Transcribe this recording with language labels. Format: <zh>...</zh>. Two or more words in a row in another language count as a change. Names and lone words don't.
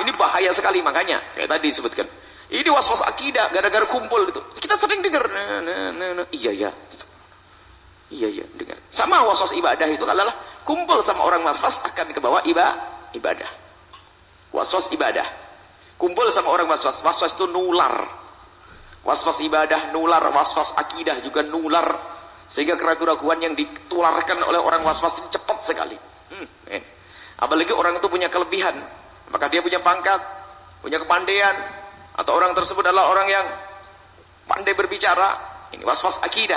<id>Ini bahaya sekali, makanya kayak tadi disebutkan. Ini waswas akidah gara-gara kumpul itu. Kita sering dengar, iya dengar. Sama waswas ibadah itu adalah kumpul sama orang waswas akan kebawa ibadah. Waswas ibadah. Kumpul sama orang waswas. Waswas itu nular. Was-was ibadah nular, was-was akidah juga nular, sehingga keraguan-keraguan yang ditularkan oleh orang was-was ini cepat sekali. Apalagi orang itu punya kelebihan, apakah dia punya pangkat, punya kepandaian, atau orang tersebut adalah orang yang pandai berbicara. Ini was-was akidah.</id>